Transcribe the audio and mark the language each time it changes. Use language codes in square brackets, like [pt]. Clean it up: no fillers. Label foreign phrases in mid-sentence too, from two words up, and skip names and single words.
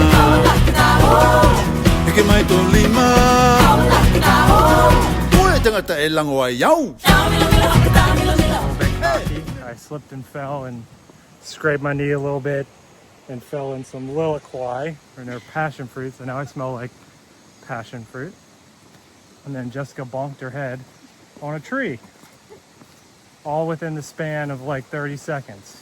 [mi] Eke mai tolima Oe tangata e lango ai au [en] I slipped and fell and scraped my knee a little bit and fell in some little kauai, and they're passion fruit, so now I smell like passion fruit. And then Jessica bonked her head on a tree, all within the span of like 30 seconds.